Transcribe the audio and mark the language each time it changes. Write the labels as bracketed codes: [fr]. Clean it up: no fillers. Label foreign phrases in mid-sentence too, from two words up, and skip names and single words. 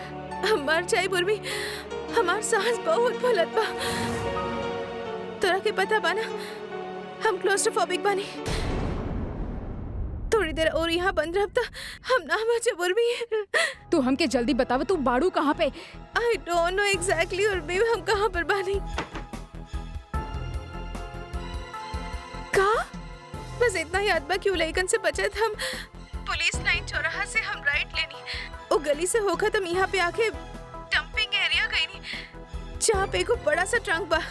[bho] हम मर जाए उर्मी, हमार सांस बहुत फूलत बा। तोरा के पता बा ना, हम क्लोस्ट्रोफोबिक बानी। थोड़ी देर और यहाँ बंद रहब त हम ना बचे उर्मी। तू हमके जल्दी बताव, तू बाड़ू कहाँ पे? [en] I don't know exactly उर्मी, [bho] हम कहाँ पर बानी। का? बस इतना याद बा कि उलैकन से बचत हम पुलिस लाइन चौराहा से हम राइट लेनी, वो गली से होकर हम यहाँ पे आके [en] dumping area [bho] गई नी, जहाँ पे को बड़ा सा ट्रंक बा।